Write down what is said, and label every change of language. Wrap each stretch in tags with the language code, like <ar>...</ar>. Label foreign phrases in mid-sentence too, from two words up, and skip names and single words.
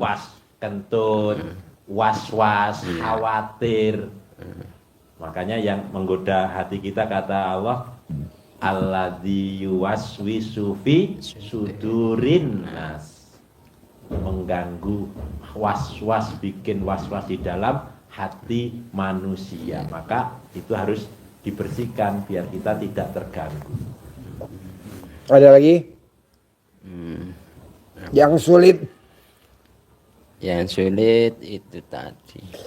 <id>kentut, was-was, khawatir. Makanya yang menggoda hati kita, kata Allah,</id> <ar>الذي يوسوس في صدور الناس,</ar> <id>mengganggu, was-was, bikin was-was di dalam hati manusia. Maka itu harus dibersihkan biar kita tidak terganggu. Ada lagi? Yang sulit. Yang sulit itu tadi.</id>